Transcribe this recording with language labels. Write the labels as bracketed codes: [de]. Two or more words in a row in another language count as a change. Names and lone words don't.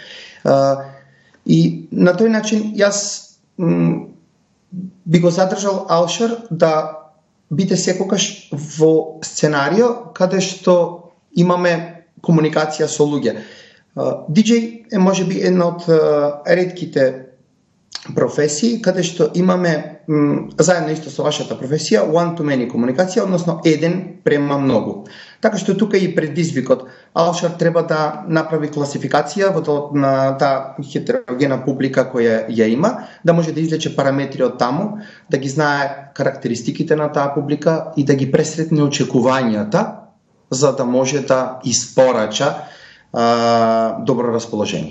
[mk] И на тој начин јас би го задржал Алшер да биде секогаш во сценарио каде што имаме комуникација со луѓе. диџеј е можеби една од ретките професии каде што имаме заедно исто со вашата професија [en] one-to-many [mk] комуникација, односно еден према многу. Така што тука и предизвикот. Алшер треба да направи класификација на таа хетерогена публика која ја има, да може да извлече параметри од таму, да ги знае карактеристиките на таа публика и да ги пресретне очекувањата, за да може да испорача добро расположение.